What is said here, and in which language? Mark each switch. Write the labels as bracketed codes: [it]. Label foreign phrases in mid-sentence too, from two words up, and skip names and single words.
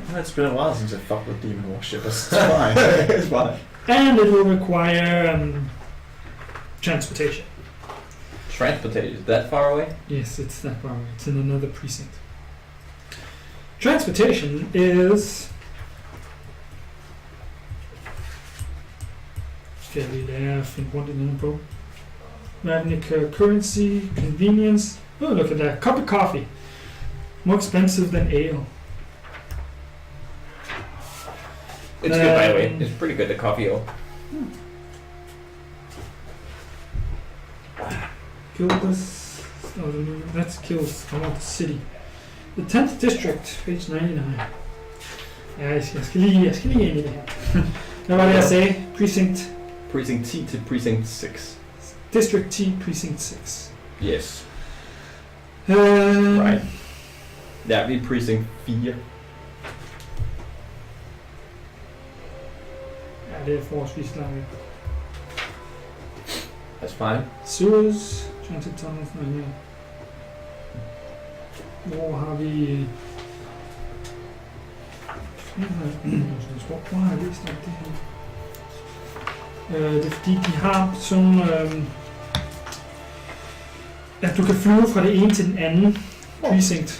[en] It's been a while since I fucked with demon worshippers. It's fine. It's fine. And it will require transportation. Transportation, is that far away? Yes, it's that far away. It's in another precinct. Transportation is... [da] Skal jeg lige lære at finde rundt i den på. [en] Ravnica currency, convenience. Oh, look at that. Cup of coffee. More expensive than ale. It's good, by the way. It's pretty good, the coffee ale. Kill this. Oh, that's kills. I want the city. The 10th district, page 99. [da] Ja, jeg skal lige ind i det her. Hvad var det, jeg sagde? Precinct. Precinct 10 til Precinct 6. District 10, Precinct 6. [en] Yes. Right. [da] Ja, vi er Precinct 4. Ja, det er forholdsvis langt væk. [en] That's fine. Sewers, transit tunnels, [da] nej, ja. Hvor har vi... Hvor har jeg læst om det her? Det er fordi, de har sådan... at du kan flyve fra det ene til den anden precinct.